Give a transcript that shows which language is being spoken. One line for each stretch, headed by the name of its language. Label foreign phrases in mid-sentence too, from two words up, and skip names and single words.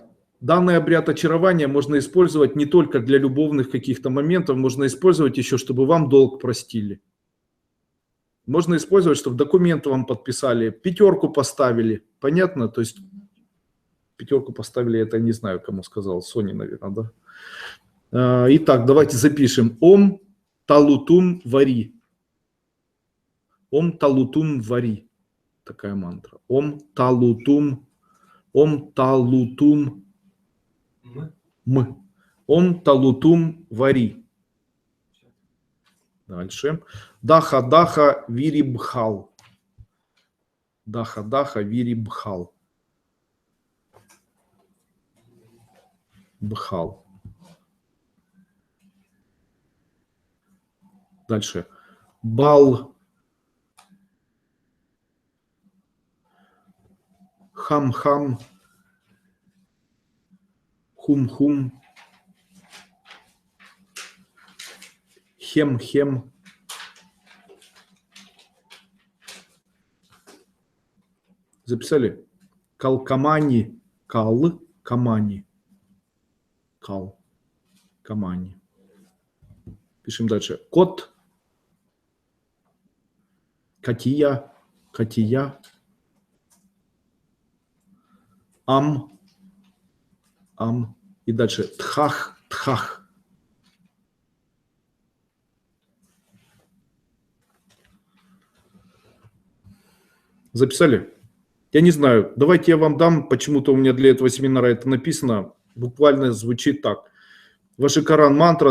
Russian: Данный обряд очарования можно использовать не только для любовных каких-то моментов, можно использовать еще, чтобы вам долг простили. Можно использовать, чтобы документы вам подписали, 5 поставили. Понятно? То есть 5 поставили, это не знаю, кому сказал, Соне, наверное, да? Итак, давайте запишем. Ом талутум вари. Ом талутум вари. Такая мантра. Ом талутум м. Ом талутум вари. Дальше. Даха даха вирибхал. Даха даха вирибхал. Бхал. Дальше. Бал. Хам-хам. Хум-хум. Хем-хем. Записали? Калкамани. Кал-камани. Кал-камани. Пишем дальше. Кот. Катия. Катия. Ам. Ам. И дальше. Тхах. Тхах. Записали? Я не знаю. Давайте я вам дам. Почему-то у меня для этого семинара это написано. Буквально звучит так. Вашикаран мантра.